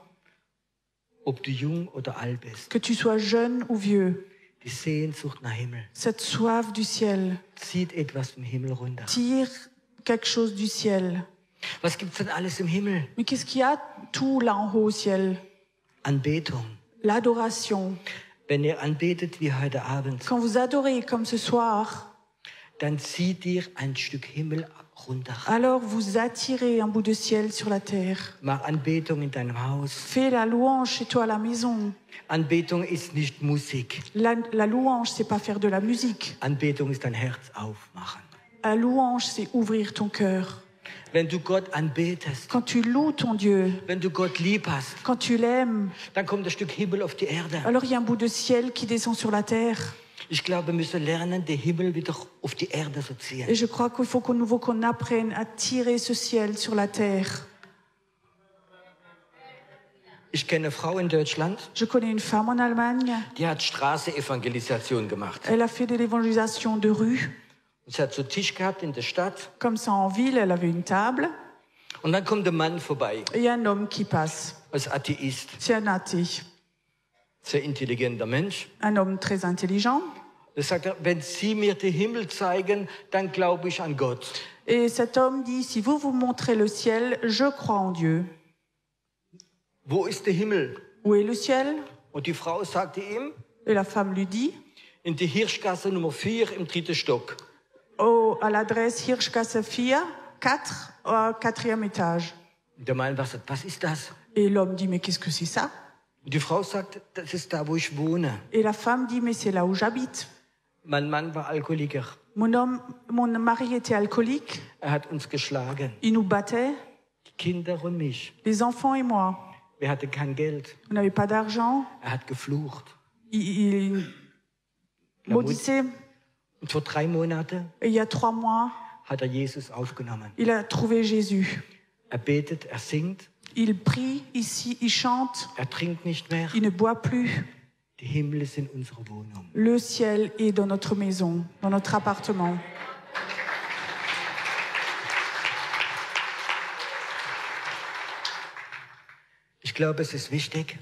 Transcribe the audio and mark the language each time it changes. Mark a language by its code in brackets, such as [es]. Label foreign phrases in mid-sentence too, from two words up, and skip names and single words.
[de] Ob du jung oder alt bist, [fr] Que tu sois jeune ou vieux, [de] die Sehnsucht nach Himmel [fr] cette soif du ciel [de] zieht etwas vom Himmel runter. [fr] tire quelque chose du ciel. [de] Was gibt's denn alles im Himmel? [fr] Mais qu'est-ce qu'il y a tout là en haut au ciel? [de] Anbetung. [fr] L'adoration. [de] Wenn ihr anbetet wie heute Abend, [fr] Quand vous adorez comme ce soir, [de] dann zieht dir ein Stück Himmel runter. [fr] alors vous attirez un bout de ciel sur la terre. [de] Mach Anbetung in deinem Haus. [fr] Fais la louange chez toi à la maison. [de] Anbetung ist nicht Musik. [fr] La louange, c'est pas faire de la musique. [de] Anbetung ist dein Herz aufmachen. [fr] La louange, c'est ouvrir ton cœur. [de] Wenn du Gott anbetest, [fr] Quand tu loues ton Dieu, [de] wenn du Gott lieb hast, [fr] quand tu l'aimes, [de] dann kommt ein Stück Himmel auf die Erde. [fr] alors il y a un bout de ciel qui descend sur la terre. [de] Ich glaube, wir müssen lernen, den Himmel wieder auf die Erde zu ziehen. [fr] Et je crois qu'il faut qu'au nouveau qu'on apprenne à tirer ce ciel sur la terre. [de] Ich kenne eine Frau in Deutschland, [fr] Je connais une femme en Allemagne. [de] die hat Straßenevangelisation gemacht. [fr] Elle a fait de l'évangélisation de rue. [de] Sie hat so einen Tisch gehabt in der Stadt [fr] Comme ça, en ville, elle avait une table. [de] und dann kommt ein Mann vorbei, [fr] Et il y a un homme qui passe. [de] als Atheist, [fr] C'est un athée. [de] sehr intelligenter Mensch. [fr] Un homme très intelligent. [de] Da sagt er, wenn Sie mir den Himmel zeigen, dann glaube ich an Gott. [fr] Et cet homme dit, si vous vous montrez le ciel, je crois en Dieu. [de] Wo ist der Himmel? [fr] Où est le ciel? [de] Und die Frau sagte ihm, [fr] Et la femme lui dit, [de] in der Hirschgasse Nummer 4 im 3. Stock. [fr] à l'adresse Hirschgasse 4, 4, au 4e étage. [de] Und der Mann sagt, was ist das? [fr] Et l'homme dit, mais qu'est-ce que c'est ça? [de] Und die Frau sagt, das ist da, wo ich wohne. [fr] Et la femme dit, mais c'est là où j'habite. [de] Mein Mann war Alkoholiker. [fr] Mon mari était alcoolique. [de] Er hat uns geschlagen. [fr] Il nous battait, [de] Die Kinder und mich. [fr] les enfants et moi. [de] Wir hatten kein Geld. [fr] On n'avait pas d'argent. [de] Er hat geflucht. [fr] Il maudissait. [de] Und vor 3 Monaten [fr] Et il y a 3 mois, [de] hat er Jesus aufgenommen. [fr] il a trouvé Jésus. [de] Er betet, er singt, [fr] Il prie ici, il chante, [de] er trinkt nicht mehr. [fr] il ne boit plus. [de] Die Himmel sind unsere Wohnung. [fr] Le ciel est dans notre maison, dans notre appartement. [de] Ich glaube, es ist wichtig,